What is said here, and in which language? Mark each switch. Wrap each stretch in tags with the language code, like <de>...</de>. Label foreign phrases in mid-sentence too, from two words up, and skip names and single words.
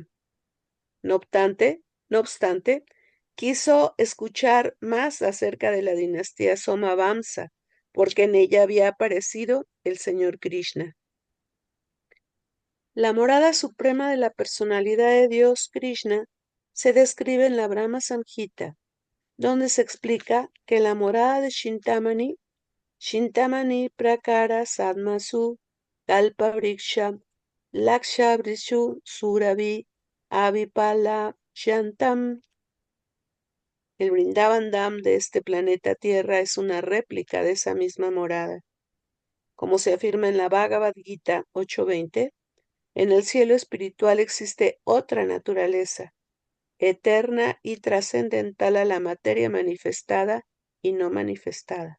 <es>No obstante, quiso escuchar más acerca de la dinastía Somavamsa, porque en ella había aparecido el señor Krishna. La morada suprema de la personalidad de Dios Krishna se describe en la Brahma Samhita, donde se explica que la morada de</es> <sa>Shintamani Prakara Sadmasu Kalpa Vriksha Laksha Vrishu Suravi Avipala Shantam.</sa> <es>El Vrindavan Dham de este planeta Tierra es una réplica de esa misma morada. Como se afirma en la Bhagavad Gita 8:20, en el cielo espiritual existe otra naturaleza, eterna y trascendental a la materia manifestada y no manifestada.</es>